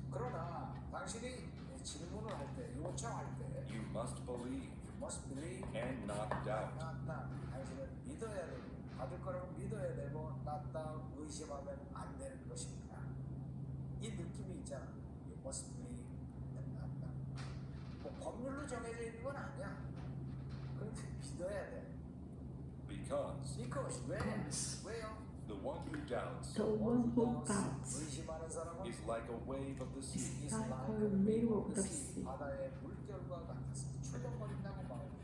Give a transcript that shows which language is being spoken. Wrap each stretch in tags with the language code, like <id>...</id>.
<ko>그러나 당신이 질문을 할 때, 요청할 때</ko> <en>you must believe you must believe and not doubt.</en> <ko>당신은 믿어야 되고 받을 거라고 믿어야 되고 not 의심하면 안 되는 것입니다. 이 느낌이 있잖아.</ko> <en>You must believe and not doubt.</en> <ko>뭐 법률로 정해져 있는 건 아니야. 그런데 믿어야 돼.</ko> <en>Because</en> <ko>왜요?</ko> <en>the one who doubts The one who doubts</en> <ko>의심하는 사람은</ko> <en>is like a wave of the sea, is like a wave of the sea,</en> <ko>바다의 물결과 같아서 출렁거린다고 말해요.</ko>